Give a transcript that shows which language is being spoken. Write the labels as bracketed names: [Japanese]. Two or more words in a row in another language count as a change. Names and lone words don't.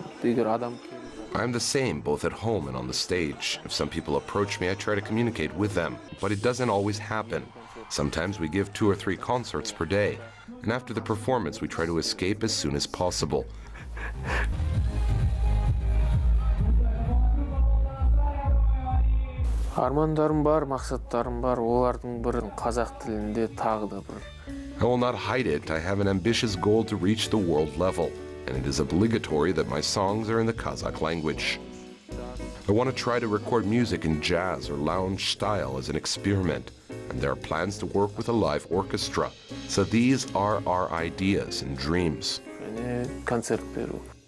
[Kazakh] Егер адам [English] I'm the same both at home and on the stage. If some people approach me, I try to communicate with them, but it doesn't always happen. Sometimes we give 2 or 3 concerts per day, and after the performance we try to escape as soon as possible. [Kazakh] Армандарым бар, мақсаттарым бар, олардың бірін қазақ тілінде тағы да бір. [English] I will not hide it. I have an ambitious goal to reach the world level, and it is obligatory that my songs are in the Kazakh language. I want to try to record music in jazz or lounge style as an experiment, and there are plans to work with a live orchestra. So these are our ideas and dreams. [Kazakh] Концерт беру.